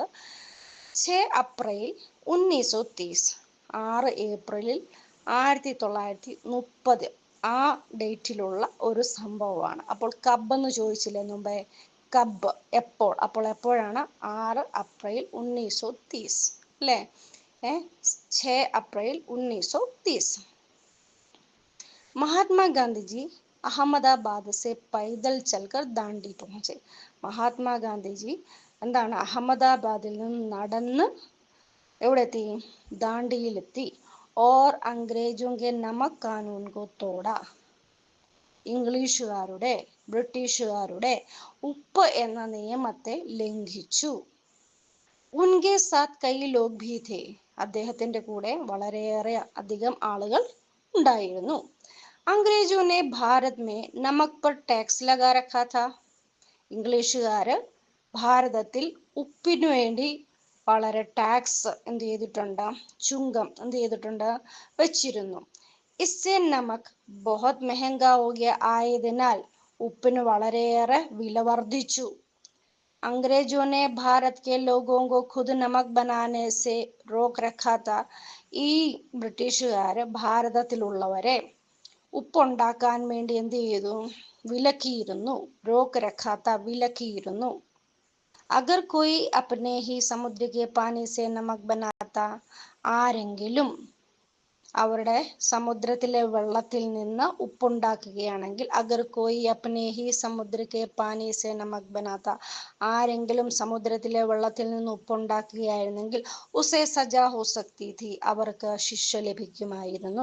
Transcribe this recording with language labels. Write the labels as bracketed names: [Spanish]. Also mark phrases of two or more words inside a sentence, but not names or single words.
[Malayalam] 6 അപ്രിൽ 1930, 6 ഏപ്രിലിൽ 1930 ആ ഡേറ്റിലുള്ള ഒരു സംഭവമാണ്. അപ്പോൾ കബ് എന്ന് ചോദിച്ചില്ലേ മുമ്പേ, കബ് എപ്പോൾ, അപ്പോൾ എപ്പോഴാണ്? 6 അപ്രിൽ 1930 അല്ലേ? 6 അപ്രിൽ 1930. [Hindi] महात्मा गांधी जी അഹമ്മദാബാദ് से पैदल चलकर दांडी पहुंचे. [Malayalam] മഹാത്മാ ഗാന്ധിജി എന്താണ് അഹമ്മദാബാദിൽ നിന്ന് നടന്ന് എവിടെ എത്തി? ദാണ്ഡിയിലെത്തി. [Hindi] और अंग्रेजों के नमक कानून को तोड़ा. [Malayalam] ഇംഗ്ലീഷുകാരുടെ ബ്രിട്ടീഷുകാരുടെ ഉപ്പ് എന്ന നിയമത്തെ ലംഘിച്ചു. [Hindi] उनके साथ कई लोग भी थे. [Malayalam] അദ്ദേഹത്തിന്റെ കൂടെ വളരെയേറെ അധികം ആളുകൾ ഉണ്ടായിരുന്നു. [Hindi] अंग्रेजों ने भारत में नमक पर टैक्स लगा रखा था. [Malayalam] ഇംഗ്ലീഷുകാര് ഭാരതത്തിൽ ഉപ്പിനു വേണ്ടി വളരെ ടാക്സ് എന്ത് ചെയ്തിട്ടുണ്ട്? ചുങ്കം എന്ത് ചെയ്തിട്ടുണ്ട്? വെച്ചിരുന്നു. [Hindi] इससे नमक बहुत महंगा हो गया [Malayalam] ആയതിനാൽ ഉപ്പിന് വളരെയേറെ വില വർദ്ധിച്ചു. [Hindi] अंग्रेजों ने भारत के लोगों को खुद नमक बनाने से रोक रखा था. [Malayalam] ഈ ബ്രിട്ടീഷുകാര് ഭാരതത്തിലുള്ളവരെ ഉപ്പുണ്ടാക്കാൻ വേണ്ടി എന്ത് ചെയ്തു? വിലക്കിയിരുന്നു. [Hindi] रोक रखा था, [Malayalam] വിലക്കിയിരുന്നു. [Hindi] अगर कोई अपने ही समुद्र के पानी से नमक बनाता. [Malayalam] ആരെങ്കിലും അവരുടെ സമുദ്രത്തിലെ വെള്ളത്തിൽ നിന്ന് ഉപ്പുണ്ടാക്കുകയാണെങ്കിൽ, [Hindi] अगर कोई अपने ही समुद्र के पानी से नमक बनाता, [Malayalam] ആരെങ്കിലും സമുദ്രത്തിലെ വെള്ളത്തിൽ നിന്ന് ഉപ്പുണ്ടാക്കുകയായിരുന്നെങ്കിൽ, [Hindi] उसे सज़ा हो सकती थी, [Malayalam] അവർക്ക് ശിക്ഷ ലഭിക്കുമായിരുന്നു.